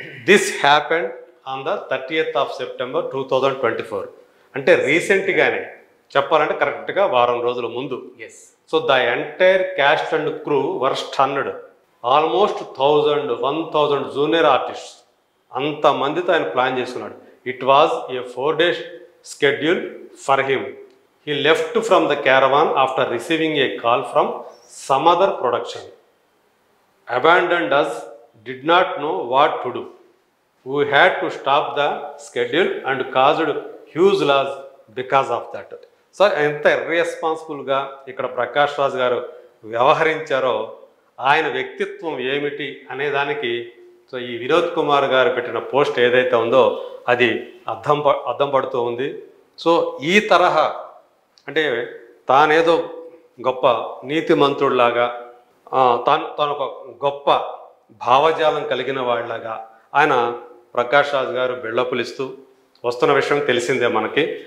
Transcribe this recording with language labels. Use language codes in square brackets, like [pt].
[en] This happened on the 30th of September 2024. [te] అంటే రీసెంట్గానే చెప్పాలంటే కరెక్ట్గా వారం రోజుల ముందు. [en] Yes. So the entire cast and crew were stunned. [te] Almost 1000 junior artist అంతమందితో ఆయన ప్లాన్ చేసుకున్నాడు. [en] It was a 4 days schedule for him. He left from the caravan after receiving a call from some other production. Abandoned us, did not know what to do. We had to stop the schedule and caused huge loss because of that. [te] So ఎంత ఇర్రెస్పాన్సిబుల్గా ఇక్కడ ప్రకాష్ రాజ్ గారు వ్యవహరించారో, ఆయన వ్యక్తిత్వం ఏమిటి అనే దానికి so ఈ వినోద్ కుమార్ గారు పెట్టిన పోస్ట్ ఏదైతే ఉందో అది అద్దం పడుతూ ఉంది. సో ఈ తరహా అంటే తానేదో గొప్ప నీతిమంతుడిలాగా, తాను ఒక గొప్ప భావజాలం కలిగిన వాళ్ళలాగా ఆయన ప్రకాష్ రాజ్ గారు బిళ్ళపులిస్తూ వస్తున్న విషయం తెలిసిందే మనకి.